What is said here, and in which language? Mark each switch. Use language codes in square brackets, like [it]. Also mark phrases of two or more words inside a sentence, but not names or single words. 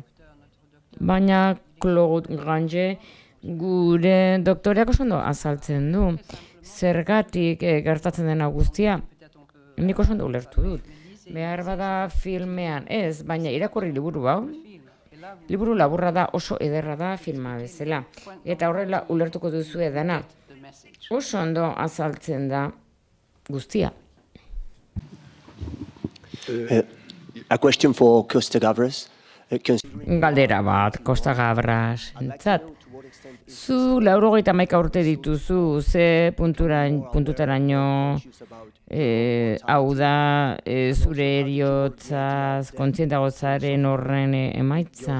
[eu] Baina Claude Grange gure doktoreak oso ondo azaltzen du, zergatik gertatzen dena guztia. nik oso ondo ulertu dut. Behar bada filmean ez, baina irakurri liburu hau. Liburu laburra da, oso ederra da filma bezala. Eta horrela ulertuko duzu edana. Oso ondo azaltzen da guztia. [en] A question for Costa Gavras. [eu] Galdera bat, Costa Gavras entzat. Zu 91 urte dituzu, ze puntutaraino hau da zure eriotzaz, kontzientago zaren horren emaitza.